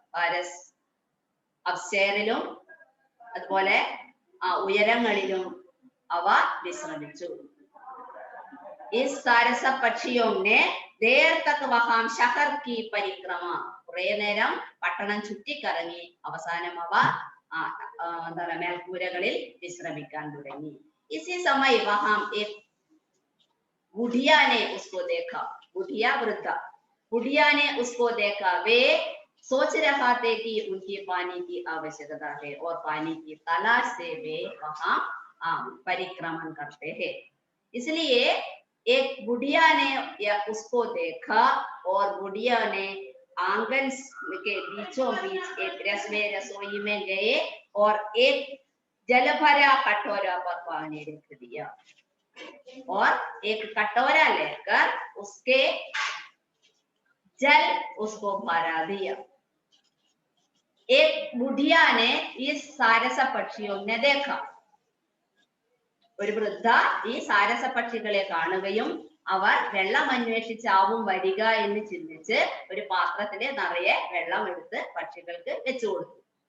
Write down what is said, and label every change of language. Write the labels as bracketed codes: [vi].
[ml] बारिश അപ്സ്റ്റെയറിലും അതുപോലെ ഉയരങ്ങളിലും അവ വിശ്രമിച്ചു. [hi] इस सारस पक्षियों ने देर तक वहां शहर की परिक्रमा, [ml] കുറെ നേരം പട്ടണം ചുറ്റിക്കറങ്ങി അവസാനം അവ എന്താണ് മേൽക്കൂരകളിൽ വിശ്രമിക്കാൻ തുടങ്ങി. [hi] इसी समय वहां एक बुढ़िया ने उसको देखा. बुढ़िया वृद्धा, बुढ़िया ने उसको देखा. वे सोच रहा थे कि उनकी पानी की आवश्यकता है और पानी की तलाश से वे वहां परिक्रमण करते हैं. इसलिए एक बुढ़िया ने उसको देखा और बुढ़िया ने आंगन के बीचों बीच एक रसोई में गए और एक जल भरा कटोरा पर पानी रख दिया और एक कटोरा लेकर उसके जल उसको भरा दिया. एक बुढ़िया ने इस सारस പക്ഷിयों ने देखा. [ml] ഒരു വൃദ്ധ ഈ സാരസ പക്ഷികളെ കാണുകയും അവർ വെള്ളം അന്വേഷിച്ചാവും വരിക എന്ന് ചിന്തിച്ച് ഒരു പാത്രത്തിലെ നിറയെ വെള്ളം എടുത്ത് പക്ഷികൾക്ക് വെച്ചു കൊടുത്തു.